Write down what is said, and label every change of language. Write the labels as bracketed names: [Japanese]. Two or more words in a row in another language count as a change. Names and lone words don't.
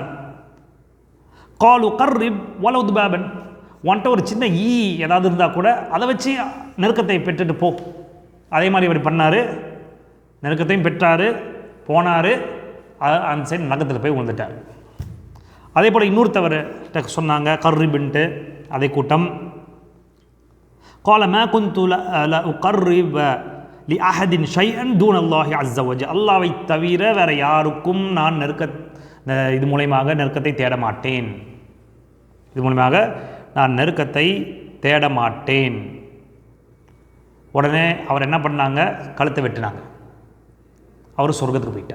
[Arabic] قالوا قرب ولو ذبابا, [Tamil] உன்ட்ட ஒரு சின்ன ஈ ஏதாவது இருந்தால் கூட அதை வச்சு நெருக்கத்தை பெற்றுட்டு போ. அதே மாதிரி இப்படி பண்ணார், நெருக்கத்தையும் பெற்றார், போனார், அந்த சைடு நகத்தில் போய் விழுந்துட்டார். அதே போல் இன்னொருத்தவர் சொன்னாங்க கர்ரிபின்ட்டு, அதே கூட்டம். [Arabic] قال ما كنت لأقرب لأحد شيئا دون الله عز وجل, [Tamil] அல்லாஹ்வை தவிர வேற யாருக்கும் நான் இது மூலமாக நெருக்கத்தை தேட மாட்டேன், இது மூலமாக நான் நெருக்கத்தை தேட மாட்டேன். உடனே அவர் என்ன பண்ணாங்க? கழுத்தை வெட்டினாங்க, அவர் சொர்க்கத்துக்கு போயிட்டார்.